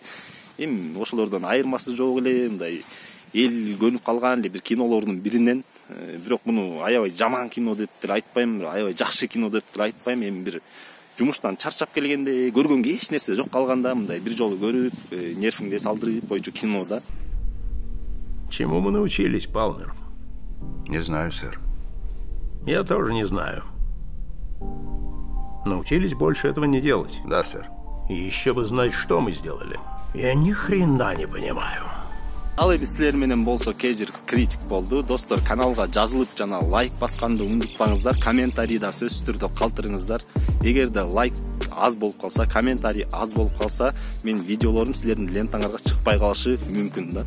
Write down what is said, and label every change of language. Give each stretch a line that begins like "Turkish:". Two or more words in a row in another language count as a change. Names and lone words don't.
Kyrgyz: Эми ошолордон айырмасы жок эле, мындай эл көнүп калган эле бир кинолордун биринен. Бирок муну аябай жаман кино деп деле айтпайм, аябай жакшы кино деп деле айтпайм. Эми бир жумуштан чарчап келгенде, көргөнгө эч нерсе жок калганда мындай бир жолу көрүп, нервиңди салдырып койчу кино да.
Russian: Чему мы научились, Палмер? Не знаю, сэр. Я тоже не знаю. Научились больше этого не делать. Да, сэр. И еще бы знать, что мы сделали. Я ни хрена не понимаю.
Kyrgyz: Ал эми силер менен болсо кежир критик болду. Достор, каналга жазылып жана лайк басканды унутпаңыздар. Комментарийда сөзсүз түрдө калтырыңыздар. Эгерде лайк аз болуп калса, комментарий аз болуп калса, мен видеолорум силердин лентаңарга чыкпай калышы мүмкүн да.